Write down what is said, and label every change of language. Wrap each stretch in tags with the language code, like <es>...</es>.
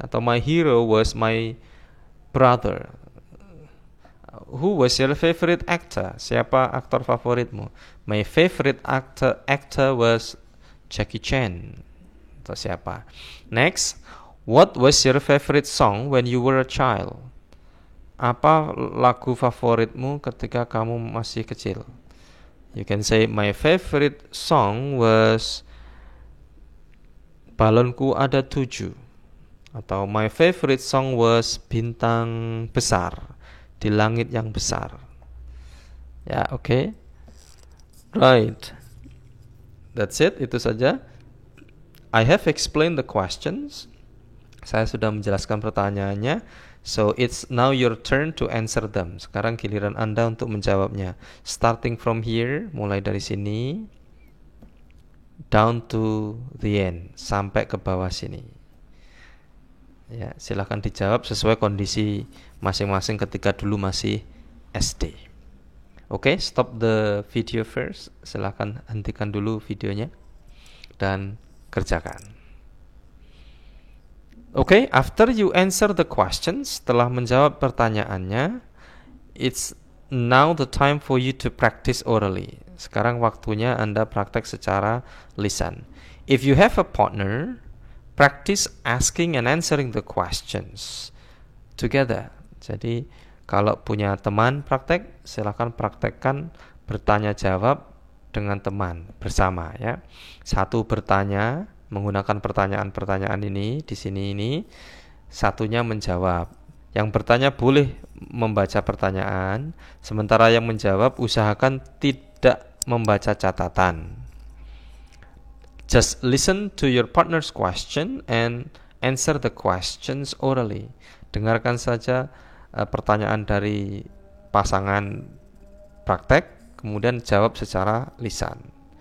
<en>Atau my hero was my brother. Who was your favorite actor?</en> <id>Siapa aktor favoritmu?</id> <en>My favorite actor was Jackie Chan.</en> <id>Atau siapa?</id> <en>Next, what was your favorite song when you were a child?</en> <id>Apa lagu favoritmu ketika kamu masih kecil?</id> <en>You can say my favorite song was Balonku Ada 7. Atau my favorite song was Bintang Besar, di Langit Yang Besar. Ya, okay. Right. That's it,</en> <id>itu saja.</id> <en>I have explained the questions.</en> <id>Saya sudah menjelaskan pertanyaannya.</id> <en>So it's now your turn to answer them.</en> <id>Sekarang giliran Anda untuk menjawabnya.</id> <en>Starting from here,</en> <id>mulai dari sini,</id> <en>down to the end,</en> <id>sampai ke bawah sini. Ya, silakan dijawab sesuai kondisi masing-masing ketika dulu masih SD. Oke,</id> <en>stop the video first.</en> <id>Silahkan hentikan dulu videonya dan kerjakan.</id> <en>Oke, after you answer the questions,</en> <id>setelah menjawab pertanyaannya,</id> <en>it's now the time for you to practice orally.</en> <id>Sekarang waktunya Anda praktek secara lisan.</id> <en>If you have a partner, practice asking and answering the questions together.</en> <id>Jadi kalau punya teman praktek, silakan praktekkan bertanya jawab dengan teman bersama ya. Satu bertanya menggunakan pertanyaan-pertanyaan ini di sini ini, satunya menjawab. Yang bertanya boleh membaca pertanyaan, sementara yang menjawab usahakan tidak membaca catatan.</id> <en>Just listen to your partner's question and answer the questions orally.</en> <id>Dengarkan saja pertanyaan dari pasangan praktek, kemudian jawab secara lisan.</id>